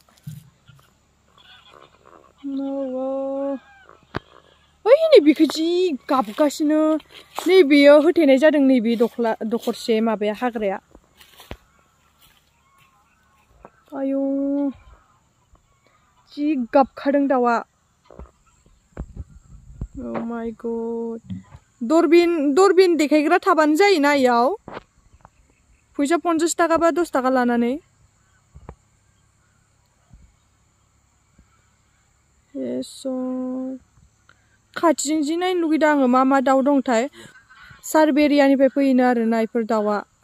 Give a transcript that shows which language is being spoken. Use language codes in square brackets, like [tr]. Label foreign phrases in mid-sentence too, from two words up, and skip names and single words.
[brx] ओइ नै बेखौ जि गाबगासिनो नै बेयो होथेनाय जादों नैबे दखरसे माबाया हाग्राया आयौ जि गाबखादों दावा [en] oh my god [brx] दरबिन देखायग्रा थाबानो जायोना इयाव फैसा 50 थाखा बा 10 थाखा लानानै खाथिजों जि नायनो लुगैदों आङो मा दाव दंथाय सार्बेरियानिफ्राय फैनो आरो ना इफोर दावा